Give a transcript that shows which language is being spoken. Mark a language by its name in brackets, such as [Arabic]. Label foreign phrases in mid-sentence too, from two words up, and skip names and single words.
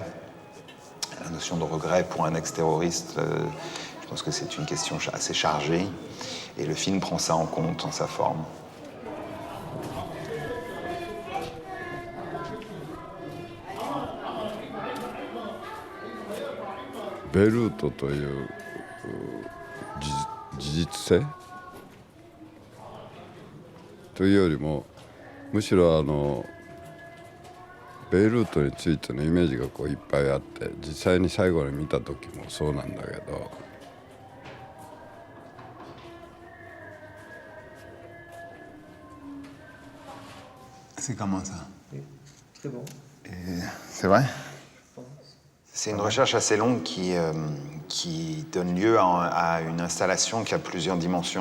[French] La notion de regret pour un ex-terroriste, je pense que c'est une question assez chargée. Et le film prend ça en compte dans sa forme. [Japanese] Beiruto という事実性というよりもむしろベイルートについてのイメージがこういっぱいあって実際に最後に見た時もそうなんだけど [French] C'est comment ça? C'est bon. C'est vrai? C'est une recherche assez longue qui donne lieu à une installation qui a plusieurs dimensions.